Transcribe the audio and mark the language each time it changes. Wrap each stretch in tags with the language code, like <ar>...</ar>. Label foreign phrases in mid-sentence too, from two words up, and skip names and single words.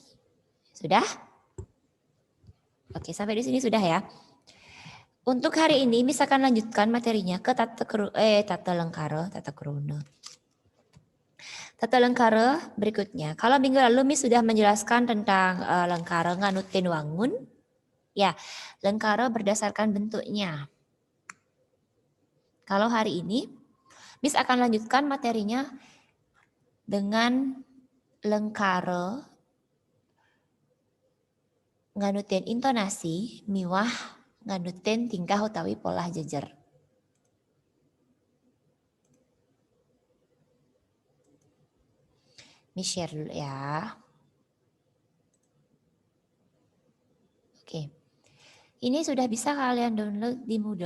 <id>Sudah? Oke, sampai di sini sudah ya. Untuk hari ini Miss akan lanjutkan materinya ke</id> <ban>tata lengkara</ban> <id>berikutnya. Kalau minggu lalu Miss sudah menjelaskan tentang</id> <ban>lengkara nganutin wangun.</ban> <id>Ya, lengkara berdasarkan bentuknya. Kalau hari ini Miss akan lanjutkan materinya dengan</id> <ban>lengkara nganutin intonasi miwah nganutin tingkah utawi pola jejer.</ban> <id>Miss share dulu ya. Oke. Ini sudah bisa kalian download di Moodle.</id>